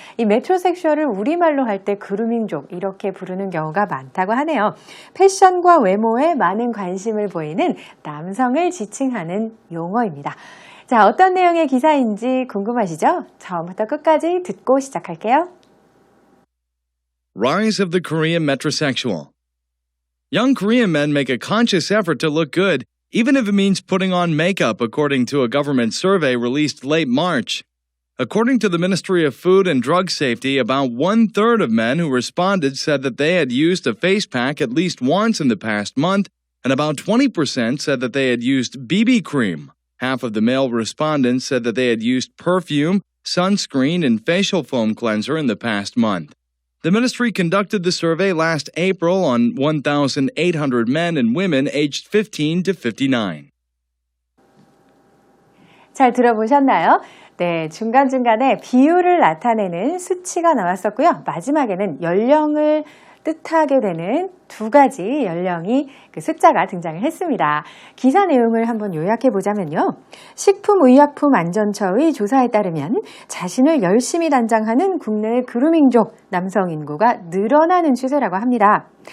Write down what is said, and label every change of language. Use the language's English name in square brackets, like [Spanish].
[Korean] 이 메트로섹슈얼을 우리말로 할 때 그루밍족 이렇게 부르는 경우가 많다고 하네요. 패션과 외모에 많은 관심을 보이는 남성을 지칭하는 용어입니다. 자, 어떤 내용의 기사인지 궁금하시죠? 처음부터 끝까지 듣고 시작할게요. [English] Rise of the Korean Metrosexual. Young Korean men make a conscious effort to look good, even if it means putting on makeup, according to a government survey released late March. According to the Ministry of Food and Drug Safety, about 1/3 of men who responded said that they had used a face pack at least once in the past month, and about 20% said that they had used BB cream. Half of the male respondents said that they had used perfume, sunscreen, and facial foam cleanser in the past month. The ministry conducted the survey last April on 1,800 men and women aged 15 to 59. [Korean] 잘 들어보셨나요? 네, 중간중간에 비율을 나타내는 수치가 나왔었고요. 마지막에는 연령을 뜻하게 되는 두 가지 연령이 그 숫자가 등장을 했습니다. 기사 내용을 한번 요약해 보자면요. 식품의약품안전처의 조사에 따르면 자신을 열심히 단장하는 국내의 그루밍족 남성 인구가 늘어나는 추세라고 합니다.